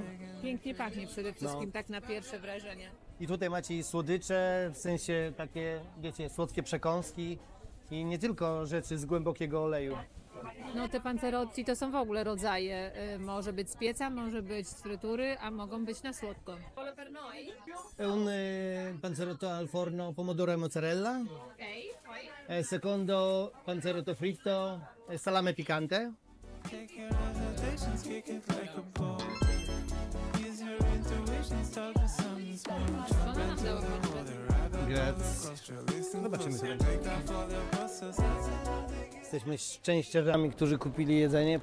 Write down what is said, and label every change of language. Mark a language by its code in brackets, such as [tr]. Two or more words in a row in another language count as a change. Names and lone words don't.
[pl] Pięknie pachnie przede wszystkim, tak na pierwsze wrażenie. I tutaj macie i słodycze, w sensie takie, wiecie, słodkie przekąski i nie tylko rzeczy z głębokiego oleju. No te panzerotti to są w ogóle rodzaje. Może być z pieca, może być z frytury, a mogą być na słodko. [it] Un panzerotto al forno pomodoro e mozzarella. Secondo panzerotto fritto e salame piccante. [pl] Zobaczymy sobie. Jesteśmy szczęściarzami, którzy kupili jedzenie.